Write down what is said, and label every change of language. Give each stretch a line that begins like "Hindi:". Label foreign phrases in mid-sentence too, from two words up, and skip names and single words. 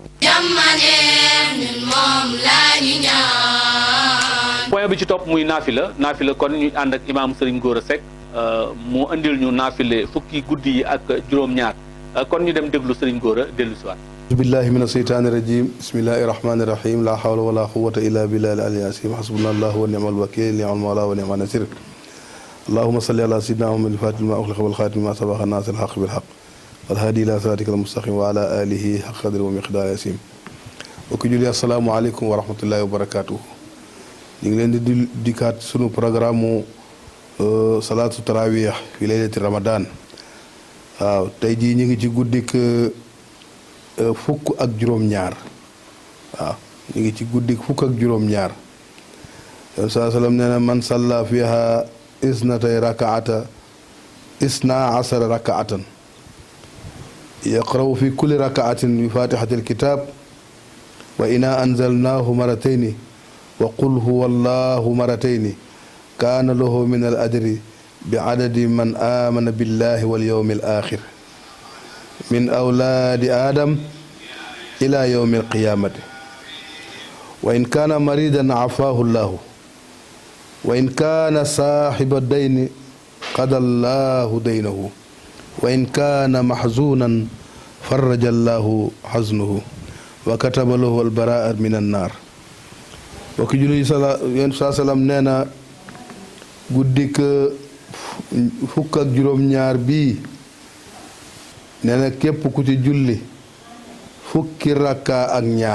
Wolof: point bi ci topp muy naafila kon ñu ànd ak imaam Serigne Gora Seck mu andil ñu naafile fukki guddi yi ak juróom-ñaar kon ñu dem déglu Serigne Gora dellusiwaat.
Arabic: بالله من الشيطان الرجيم بسم الله الرحمن الرحيم لا حول ولا قوة إلا بالله العلي العظيم حسبنا الله ونعم الوكيل نعم المولى ونعم النصير اللهم صل على سيدنا محمد الفاتح ما أغلق والخاتم ما سبق ناصر الحق بالحق والهادي إلى صراطك المستقيم و على آله حق قدر ومقدار العظيم
Wolof: bokk julli
Arabic: السلام عليكم ورحمة الله وبركاته
Wolof: ñu ngi leen di dikkaat sunu programme mu
Arabic: صلاة التراويح في ليلة رمضان
Wolof: waaw tey jii ñu ngi ci guddik fukk ak juróom-ñaar waaw ñu ngi ci guddik fukk ak juróom-ñaar yoon saa sallam nee na
Arabic: من صلى فيها اثنتي ركعة اثنا عشر ركعة يقرأ في كل ركعة بفاتحة الكتاب وإنا أنزلناه مرتين وقل هو الله مرتين كان له من الأجر بعدد من آمن بالله واليوم الآخر من أولاد آدم إلى يوم القيامة وإن كان مريضا عافاه الله وإن كان صاحب دين قضى الله دينه وإن كان محزونا فرج الله حزنه وكتب له البراءة من النار
Wolof: wakki julli yonent saa salaam nee na guddik fukk ak juróom-ñaar bii nee na képp ku ci julli fukki rakka ak